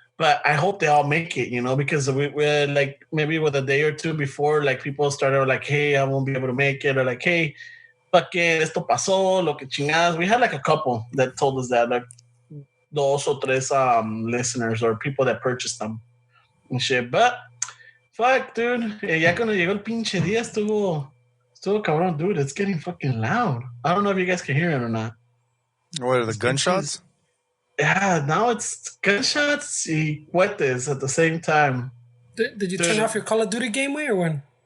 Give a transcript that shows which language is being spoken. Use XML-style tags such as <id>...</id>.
<en>But I hope they all make it, because we're like maybe with a day or two before, like people started like, hey, I won't be able to make it, or like, hey, fucking</en> <es>esto pasó, lo que chingadas.</es> <en>We had like a couple that told us that, like dos or tres listeners or people that purchased them and shit.</en> <es>But fuck, dude, ya cuando llegó el pinche día estuvo cabrón, dude.</es> <en>It's getting fucking loud. I don't know if you guys can hear it or not. What are the gunshots? Yeah, now it's gunshots</en> <es>y cohetes</es> <en>at the same time. Did you turn off your Call of Duty game, way, or when?</en>